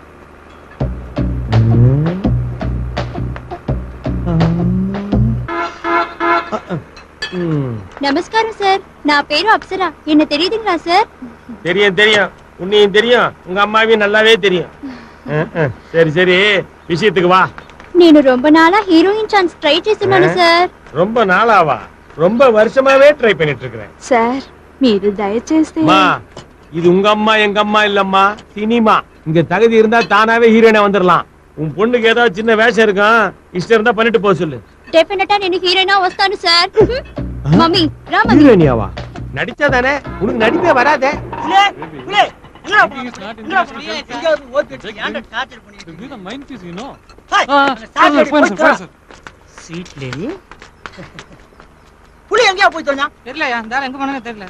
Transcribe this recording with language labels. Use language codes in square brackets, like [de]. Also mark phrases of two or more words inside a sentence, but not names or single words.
[ta] நமஸ்காரம் சார், நான் பேரு அப்சரா. என்ன தெரியுதுங்களா சார்? தெரியும் தெரியும், உன்னையும் தெரியும், உங்க அம்மாவையும் நல்லாவே தெரியும். சரி சரி, விஷயத்துக்கு வா. [te] నేను [ta] ரொம்ப நாளா [en] heroine chance try [te] చేస్తున్నాను సార్. [ta] ரொம்ப நாளாவா? ரொம்ப வருஷமாவே ட்ரை பண்ணிட்டு இருக்கிறேன் [te] సార్ మీరు దయచేస్తే. [ta] அம்மா, இது உங்க அம்மா எங்க அம்மா இல்லம்மா, சினிமா. இங்க தகுதி இருந்தா தானாவே ஹீரோயினா வந்துடலாம். உன் பொண்ணுக்கு ஏதாவது சின்ன வேஷம் இருக்கும், இஷ்டம் இருந்தா பண்ணிட்டு போக சொல்லு. [te] డెఫినెట్ గా నేను హీరోయినా వస్తాను సార్. మమ్మీ రా మమ్మీ. [ta] ஹீரோயினியாவா? நடிச்சாதானே உனக்கு நடிப்பே வராதே. புலே, புலே, என்னடா என்னடா புலே, எங்கேயாவது ஓட்டு வச்சு ஏன்டா டார்ச்சர் பண்ணிட்டு இருக்கீங்க? ஹாய், சார் போய் சீட்ல புலி எங்கயா போய் தொலைஞ்சா? தெரியலையா இந்த எங்க போனாங்க தெரியல.